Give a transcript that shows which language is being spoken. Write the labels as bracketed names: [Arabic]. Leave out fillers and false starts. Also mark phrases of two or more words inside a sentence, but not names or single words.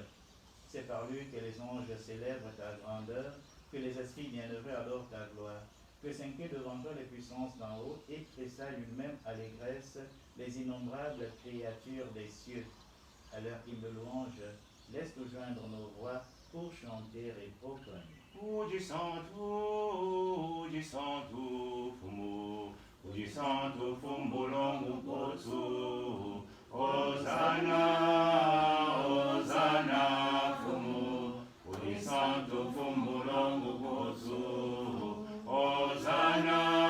[French] C'est par lui que les anges célèbrent ta grandeur, que les esprits bienheureux adorent ta gloire, que s'inquiètent devant toi les puissances d'en haut et tressaillent une même allégresse les innombrables créatures des cieux. À leur hymne de louange, laisse-nous joindre nos voix pour chanter et proclamer. [Kongo] Udi santo fumu, udi santo fumbulongu potsu, Hosanna, Hosanna fumu, udi santo fumbulongu potsu, Hosanna,